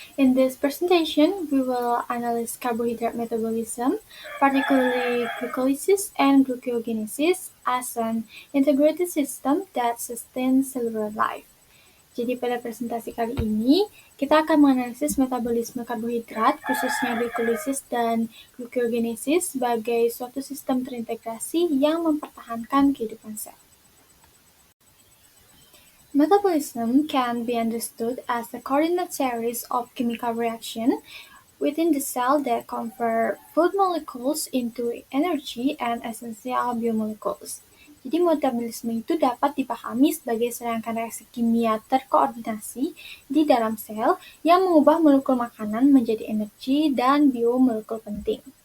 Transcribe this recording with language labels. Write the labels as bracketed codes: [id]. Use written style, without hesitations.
[en] In this presentation, we will analyze carbohydrate metabolism, particularly glycolysis and glucogenesis, as an integrated system that sustains cellular life. [id] Jadi pada presentasi kali ini, kita akan menganalisis metabolisme karbohidrat, khususnya glikolisis dan glucogenesis, sebagai suatu sistem terintegrasi yang mempertahankan kehidupan sel. [en] Metabolism can be understood as a coordinate series of chemical reactions within the cell that convert food molecules into energy and essential biomolecules. [id] Jadi metabolisme itu dapat dipahami sebagai serangkaian reaksi kimia terkoordinasi di dalam sel yang mengubah molekul makanan menjadi energi dan biomolekul penting.